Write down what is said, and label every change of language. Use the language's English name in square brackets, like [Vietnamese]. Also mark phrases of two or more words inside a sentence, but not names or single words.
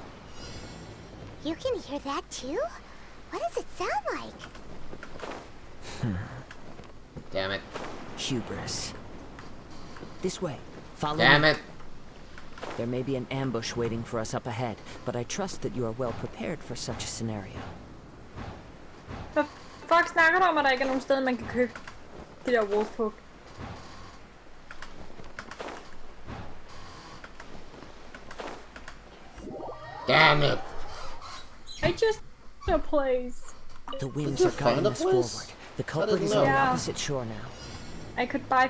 [English] You can hear that too? What does it sound like? Damn it. Hubris. This way. Follow Damn me. it. There may be an ambush waiting for us up ahead, but I trust that you are well prepared for such a scenario. [Danish] Hvad fuck snakker du om, at der ikke er nogen steder, man kan købe de der wolfhook? [English] Damn it. I just a place. The winds you are guiding find a us place? forward. The culprit is know. on the Yeah. opposite shore now. I could buy